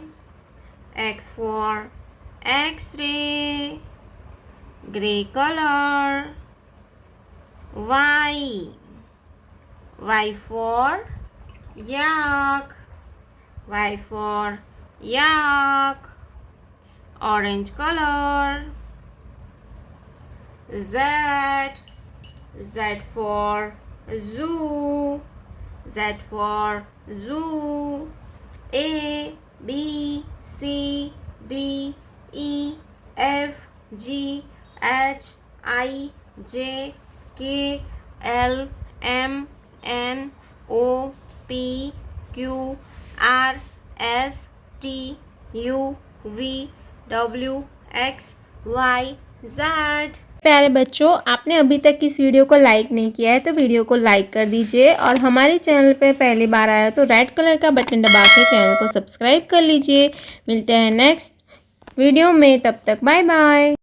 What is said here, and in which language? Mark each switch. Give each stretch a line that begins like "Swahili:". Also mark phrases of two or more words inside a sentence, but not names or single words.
English: X for X-ray. Gray color. Y. Y for yak. Y for yak. Orange color. Z. Z for zoo. Z for zoo. A, B, C, D, E, F, G, H, I, J, K, L, M, N, O, P, Q, R, S, T, U, V, W, X, Y, Z।
Hindi: प्यारे बच्चों, आपने अभी तक इस वीडियो को लाइक नहीं किया है तो वीडियो को लाइक कर दीजिए और हमारे चैनल पे पहली बार आया तो
English: red color
Hindi: का बटन दबा के चैनल को सब्सक्राइब कर लीजिए। मिलते हैं
English: next video
Hindi: में, तब तक
English: bye bye.